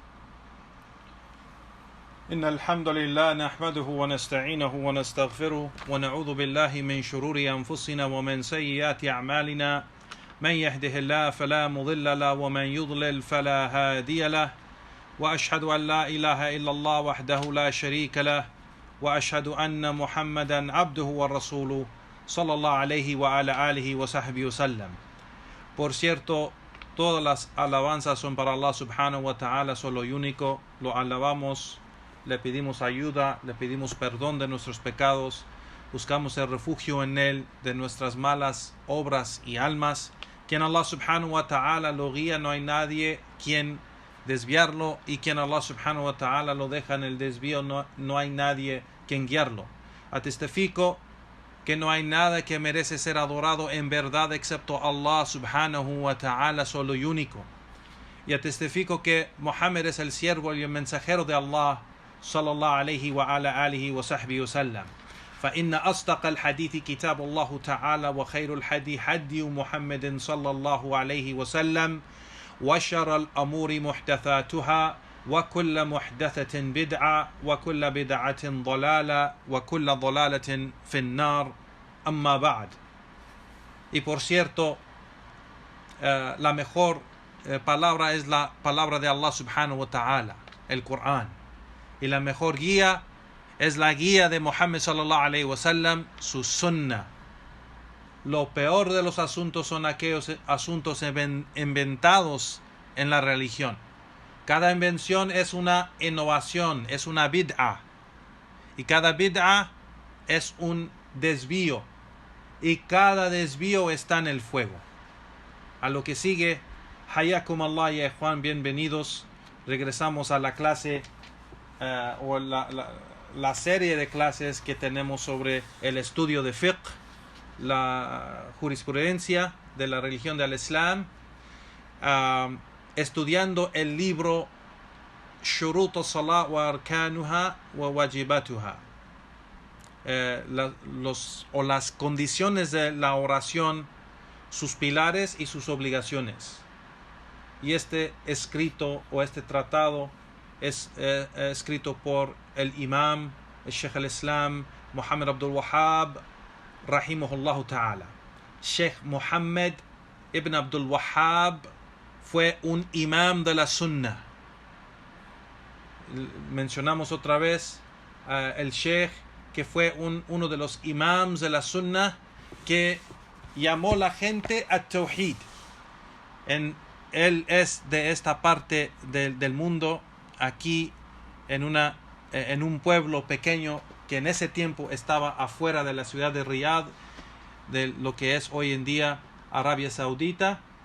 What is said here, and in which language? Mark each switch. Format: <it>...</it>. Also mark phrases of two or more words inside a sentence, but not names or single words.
<ar>إن الحمد لله نحمده ونستعينه ونستغفره ونعوذ بالله من شرور أنفسنا ومن سيئات أعمالنا. من يهده الله فلا مضل له ومن يضلل فلا هادي له، وأشهد أن لا إله إلا الله وحده لا شريك له، وأشهد أن محمدا عبده ورسوله صلى الله عليه وعلى آله وصحبه وسلم.</ar> <es>Por cierto, todas las alabanzas son para Allah</es> <ar>سبحانه وتعالى,</ar> <es>solo y único. Lo alabamos, le pedimos ayuda, le pedimos perdón de nuestros pecados, buscamos el refugio en Él de nuestras malas obras y almas. Quien Allah</es> <ar>سبحانه وتعالى</ar> <es>lo guía, no hay nadie quien desviarlo, y quien Allah</es> <ar>سبحانه وتعالى</ar> <es>lo deja en el desvío, no hay nadie quien guiarlo. Atestifico que no hay nada que merece ser adorado en verdad excepto Allah</es> <ar>سبحانه وتعالى,</ar> <es>solo y único. Y atestifico que Muhammad es el siervo y el mensajero de Allah</es> <ar>صلى الله عليه وعلى آله وصحبه وسلم. فإن أصدق الحديث كتاب الله تعالى، وخير الحديث هدي محمد صلى الله عليه وسلم، وشر الأمور محدثاتها، وكل محدثة بدعة، وكل بدعة ضلالة، وكل ضلالة في النار. أما بعد.</ar> <es>Y por cierto, la mejor palabra es la palabra de Allah</es> <ar>سبحانه وتعالى,</ar> <es>el Corán. Y la mejor guía es la guía de Muhammad</es> <ar>صلى الله عليه وسلم,</ar> <es>su sunnah. Lo peor de los asuntos son aquellos asuntos inventados en la religión. Cada invención es una innovación, es una bid'ah. Y cada bid'ah es un desvío. Y cada desvío está en el fuego. A lo que sigue,</es> <ar>حياكم الله</ar> <es>ya Juan, bienvenidos. Regresamos a la clase o la serie de clases que tenemos sobre el estudio de fiqh, la jurisprudencia de la religión del Islam, estudiando el libro Shurut as-Salat wa Arkanuha wa Wajibatuha, las condiciones de la oración, sus pilares y sus obligaciones. Y este escrito o este tratado es escrito por el imam, el</es> <ar>شيخ الإسلام,</ar> <es>Muhammad Abdul Wahhab,</es> <ar>رحمه الله تعالى.</ar> <es>Sheikh Muhammad ibn Abdul Wahhab fue un imam de la sunnah. Mencionamos otra vez el Sheikh, que fue uno de los imams de la sunnah, que llamó la gente a Tawhid. Él es de esta parte del mundo, aquí en un pueblo pequeño que en ese tiempo estaba afuera de la ciudad de Riyadh, de lo que es hoy en día Arabia Saudita,</es>